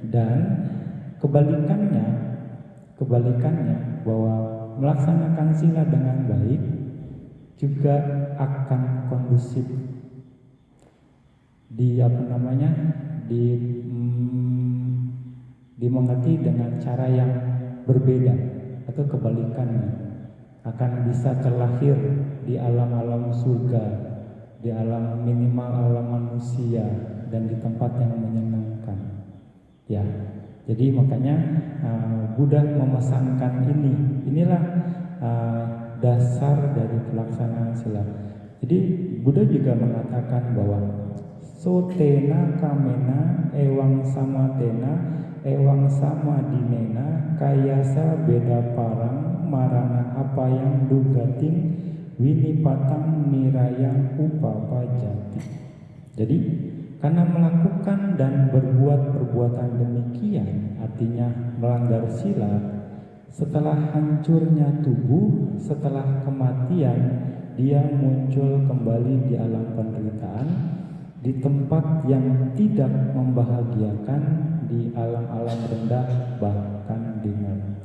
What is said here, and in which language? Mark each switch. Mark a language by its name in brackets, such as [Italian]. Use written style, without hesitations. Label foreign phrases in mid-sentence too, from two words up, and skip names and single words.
[Indonesian] Dan kebalikannya bahwa melaksanakan sila dengan baik juga akan kondusif dimengerti dengan cara yang berbeda atau kebalikannya, akan bisa terlahir di alam-alam surga, di alam minimal alam manusia, dan di tempat yang menyenangkan. Ya, jadi makanya Buddha memesankan inilah dasar dari pelaksanaan sila. Jadi Buddha juga mengatakan bahwa [Pali] sotena kamena ewang samatena ewang sama dinena kayasa beda parang marana apa yang dugating winipatang nirayang upapajati. [Indonesian] Jadi karena melakukan dan berbuat perbuatan demikian, artinya melanggar sila, setelah hancurnya tubuh, setelah kematian, dia muncul kembali di alam penderitaan, di tempat yang tidak membahagiakan, di alam-alam rendah, bahkan di neraka.